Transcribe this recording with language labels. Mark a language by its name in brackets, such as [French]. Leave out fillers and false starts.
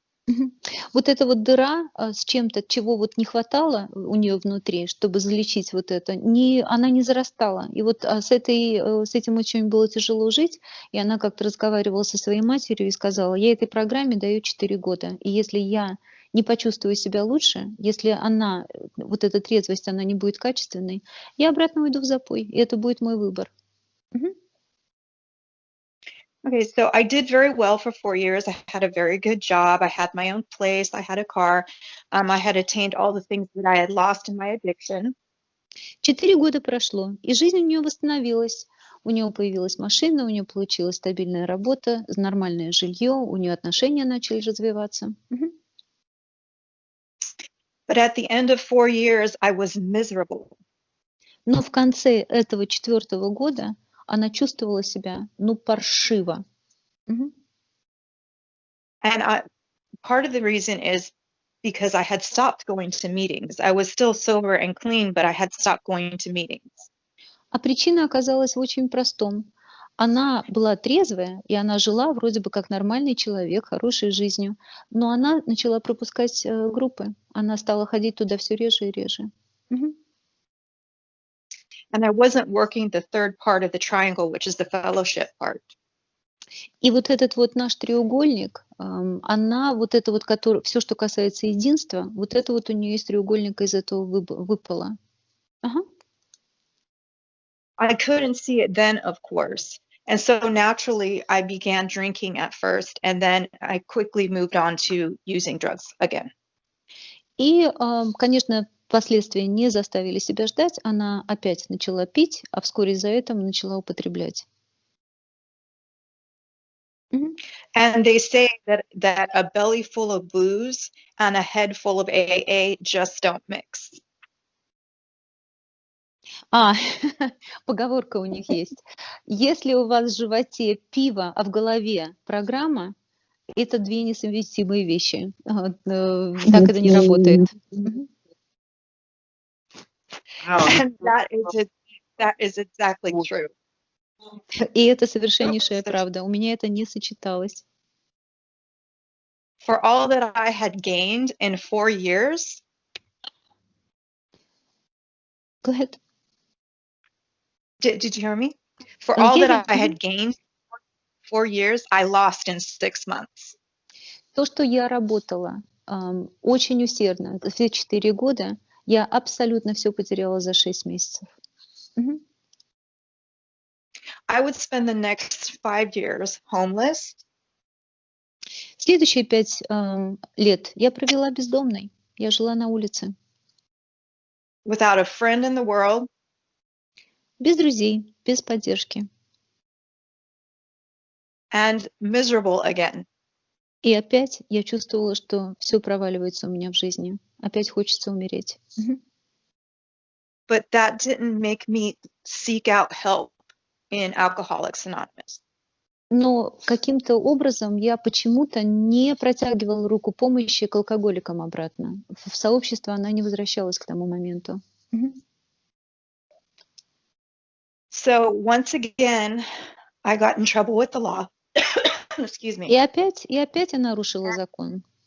[Russian] Мгм. Вот эта вот дыра с чем-то, чего вот не хватало у нее внутри, чтобы залечить вот это, она не зарастала. И вот с этим очень было тяжело жить. И она как-то разговаривала со своей матерью и сказала: я этой программе даю 4 года. И если я не почувствую себя лучше, если вот эта трезвость, она не будет качественной, я обратно уйду в запой. И это будет мой выбор. Мгм. [English] Okay, so I did very well for 4 years. I had a very good job. I had my own place. I had a car. I had attained all the things that I had lost in my addiction. [Russian] 4 года прошло, и жизнь у нее восстановилась. У нее появилась машина, у нее получилась стабильная работа, нормальное жилье, у нее отношения начали развиваться. Мгм. [English] But at the end of 4 years, I was miserable. [Russian] Но в конце этого 4-го года она чувствовала себя, паршиво. Мгм. [English] And part of the reason is because I had stopped going to meetings. I was still sober and clean, but I had stopped going to meetings. [Russian] А причина оказалась в очень простом. Она была трезвая, и она жила вроде бы как нормальный человек, хорошей жизнью, но она начала пропускать группы. Она стала ходить туда все реже и реже. Мгм. [English] And I wasn't working the third part of the triangle, which is the fellowship part. [Russian] И вот этот вот наш треугольник, она вот это вот, все, что касается единства, вот это вот у нее из треугольника из этого выпало. Ага. [English] I couldn't see it then, of course. And so naturally, I began drinking at first, and then I quickly moved on to using drugs again. [Russian] И, конечно, последствия не заставили себя ждать. Она опять начала пить, а вскоре за этим начала употреблять. Мгм. [English] And they say that a belly full of booze and a head full of AA just don't mix. [Russian] Поговорка у них есть. Если у вас в животе пиво, а в голове программа, это 2 несовместимые вещи. Так это не работает. Мгм. [English] And that is exactly true. [Russian] И это совершеннейшая правда. У меня это не сочеталось. [English] For all that I had gained in 4 years, Go ahead. did you hear me? For all that I had gained 4 years, I lost in 6 months. [Russian] То, что я работала очень усердно все 4 года, я абсолютно все потеряла за 6 месяцев. Мгм. [English] I would spend the next 5 years homeless, [Russian] Следующие 5 лет я провела бездомной. Я жила на улице. [English] without a friend in the world, [Russian] Без друзей, без поддержки. [English] and miserable again. [Russian] И опять я чувствовала, что все проваливается у меня в жизни. Опять хочется умереть. Мгм. [English] But that didn't make me seek out help in Alcoholics Anonymous. [Russian] Но каким-то образом я почему-то не протягивала руку помощи к алкоголикам обратно. В сообщество она не возвращалась к тому моменту. Мгм. [English] So once again, I got in trouble with the law. Excuse me. [Russian] И опять она нарушила закон.